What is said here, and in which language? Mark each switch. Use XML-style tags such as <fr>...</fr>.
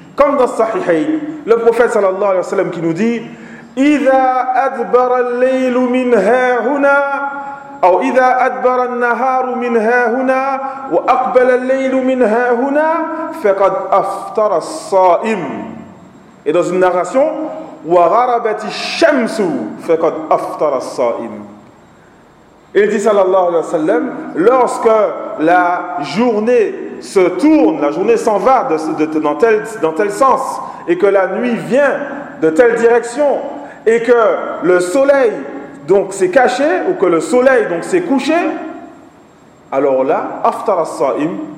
<fr>Comme dans le Sahihayn, le prophète sallallahu alayhi wa sallam qui nous dit «</fr> <ar>Iza adbara l'aylu min ha'huna » أو إذا أدبر النهار من ها هنا وأقبل الليل من ها هنا فقد أفطر الصائم.</ar> <fr>Et dans une narration,</fr> <ar>وغربت الشمس فقد أفطر الصائم.</ar> <fr>Il dit sallallahu alayhi wa sallam, lorsque la journée se tourne, la journée s'en va dans tel sens, et que la nuit vient de telle direction, et que le soleil donc c'est caché, ou que le soleil donc s'est couché, alors là,</fr> <ar>aftar as-sa'im.</ar>